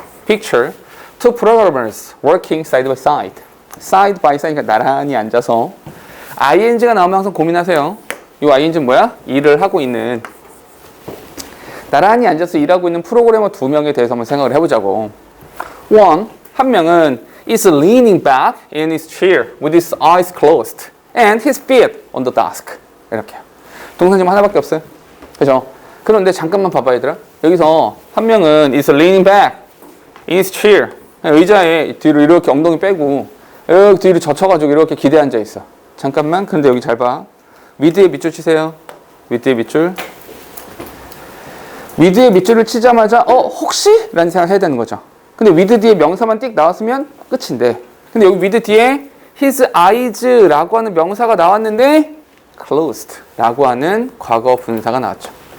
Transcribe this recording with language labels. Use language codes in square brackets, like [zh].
[en] Picture two programmers working side by side. Side by side, [ko] 그러니까 나란히 앉아서. ing가 나오면 항상 고민하세요. 이 ing는 뭐야? 일을 하고 있는, 나란히 앉아서 일하고 있는 프로그래머 두 명에 대해서 한번 생각을 해보자고. 한 명은 [en] is leaning back in his chair with his eyes closed and his feet on the desk. [ko] 이렇게요. 동사 지금 하나밖에 없어요. 그죠? 그런데 잠깐만 봐봐 얘들아. 여기서 한 명은 [en] is leaning back in his chair. [ko] 의자에 뒤로 이렇게 엉덩이 빼고 여기 뒤로 젖혀가지고 이렇게 기대 앉아 있어. 잠깐만. 근데 여기 잘 봐. 위드에 밑줄 치세요. 위드에 밑줄. 위드에 밑줄을 치자마자 혹시? 라는 생각을 해야 되는 거죠. 근데 위드 뒤에 명사만 띡 나왔으면 끝인데, 근데 여기 위드 뒤에 his eyes라고 하는 명사가 나왔는데 closed 라고 하는 과거 분사가 나왔죠.